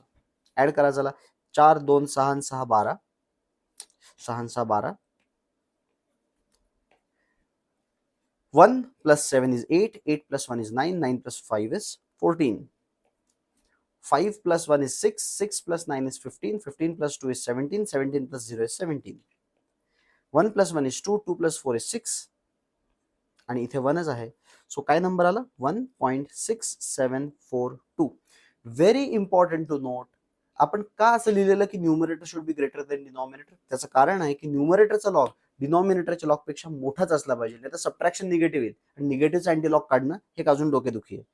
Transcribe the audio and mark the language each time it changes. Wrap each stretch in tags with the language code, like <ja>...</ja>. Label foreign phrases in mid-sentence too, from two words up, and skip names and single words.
<en>ऍड करा चला. 4 2 6 6 12, 6 6 12, 1 plus 7 is 8, 8 plus 1 is 9, 9 plus 5 is 14. 5 plus 1 is 6, 6 plus 9 is 15, 15 plus 2 is 17, 17 plus 0 is 17. 1 plus 1 is 2, 2 plus 4 is 6,</en> <mr>आणि इथे 1च आहे. सो काय नंबर आला? 1.6742.</mr> <en>very important to note,</en> <mr>आपण का असं लिहिलेलं की</mr> <en>numerator should be greater than denominator?</en> <mr>त्याचं कारण आहे की न्यूमरेटरचा लॉग डिनॉमिनेटरच्या लॉग पेक्षा मोठाच असला पाहिजे, नाही तर</mr> <en>subtraction negative</en> <mr>येईल आणि निगेटिव्हचा</mr> <en>anti log</en> <mr>काढणं हे अजून डोकेदुखी आहे.</mr>